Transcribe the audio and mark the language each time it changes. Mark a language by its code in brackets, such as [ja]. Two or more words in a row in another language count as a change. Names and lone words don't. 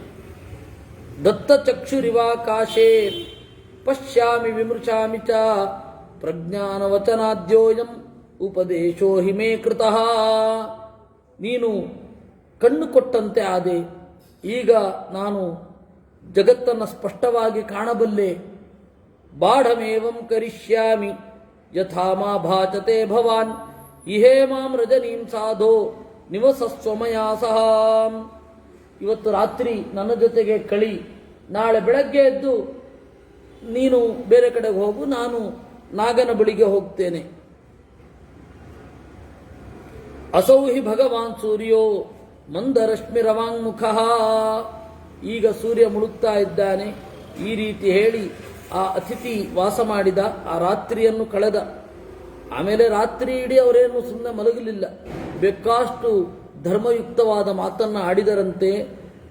[sa] ದತ್ತಚಕ್ಷುರಿವಾಕಾಶೇ ಪಶ್ಯಾಮಿ ವಿಮೃಶಾಮಿ ಚ ಪ್ರಜ್ಞಾನವಚನಾದ್ಯೋಯಂ ಉಪದೇಶೋ ಹಿಮೇ ಕೃತಃ. [kn] ನೀನು ಕಣ್ಣು ಕೊಟ್ಟಂತೆ ಆದೆ, ಈಗ ನಾನು ಜಗತ್ತನ್ನು ಸ್ಪಷ್ಟವಾಗಿ ಕಾಣಬಲ್ಲೆ. [sa] ಬಾಢಮೇವಂ ಕರಿಷ್ಯಾಮಿ ಯಥಾ ಮಾ ಭಾಚತೆ ಭವಾನ್ ಇಹೇ ಮಾಂ ರಜನೀಂ ಸಾಧೋ ನಿವಸಸ್ವಮಯಾ ಸಹ. [kn] ಇವತ್ತು ರಾತ್ರಿ ನನ್ನ ಜೊತೆಗೆ ಕಳಿ, ನಾಳೆ ಬೆಳಗ್ಗೆ ಎದ್ದು ನೀನು ಬೇರೆ ಕಡೆಗೆ ಹೋಗು, ನಾನು ನಾಗನ ಬಳಿಗೆ ಹೋಗ್ತೇನೆ. [sa] ಅಸೌ ಹಿ ಭಗವಾನ್ ಸೂರ್ಯೋ ಮಂದರಶ್ಮಿರವಾಂಗ್ಮುಖ. [kn] ಈಗ ಸೂರ್ಯ ಮುಳುಗ್ತಾ ಇದ್ದಾನೆ. ಈ ರೀತಿ ಹೇಳಿ ಆ ಅತಿಥಿ ವಾಸ ಮಾಡಿದ, ಆ ರಾತ್ರಿಯನ್ನು ಕಳೆದ. ಆಮೇಲೆ ರಾತ್ರಿ ಇಡೀ ಅವರೇನು ಸುಮ್ಮನೆ ಮಲಗಲಿಲ್ಲ, ಬೇಕಾಷ್ಟು ಧರ್ಮಯುಕ್ತವಾದ ಮಾತನ್ನು ಆಡಿದರಂತೆ.